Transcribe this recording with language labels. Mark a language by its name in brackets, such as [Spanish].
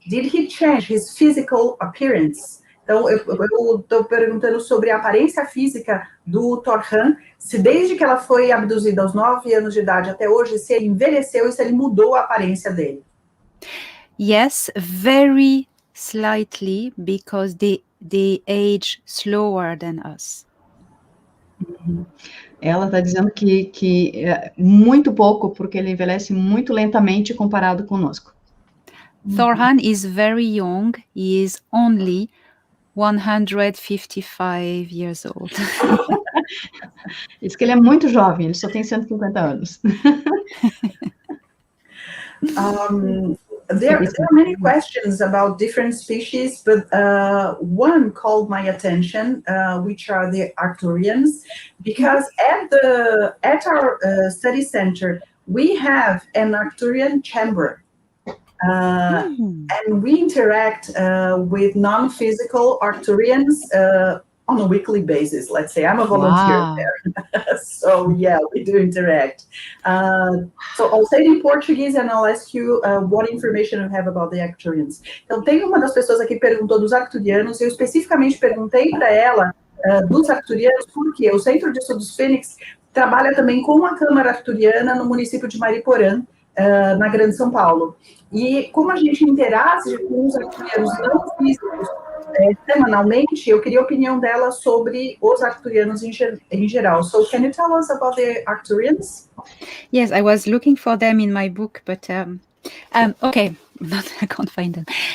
[English] Did he change his physical appearance? [Portuguese] Então, eu estou perguntando sobre a aparência física do Thorhan, se desde que ela foi abduzida aos 9 anos de idade até hoje, se ele envelheceu e se ele mudou a aparência dele. [English] Yes, very slightly, because they age slower than us. [Portuguese] Ela está dizendo que é muito pouco, porque ele envelhece muito lentamente comparado conosco. [English] Thorhan is very young. He is only 155 years old. [Portuguese] Diz que ele é muito jovem, ele só tem 150 anos. [English] There are many questions about different species, but one called my attention, which are the Arcturians, because at our study center, we have an Arcturian chamber. And we interact with non-physical Arcturians on a weekly basis. Let's say I'm a volunteer there. So yeah, we do interact. So I'll say it in Portuguese and I'll ask you what information you have about the Arcturians. [Portuguese] Então, tem uma das pessoas aqui que perguntou dos Arcturianos, eu especificamente perguntei para ela dos Arcturianos, porque o Centro de Estudos Phoenix trabalha também com a Câmara Arcturiana no município de Mariporã, na Grande São Paulo. E como a gente interage com os arcturianos não físicos semanalmente, eu queria a opinião dela sobre os arcturianos em geral. [English] So, can you tell us about the Arcturians? Yes, I was looking for them in my book, but okay, I can't find them.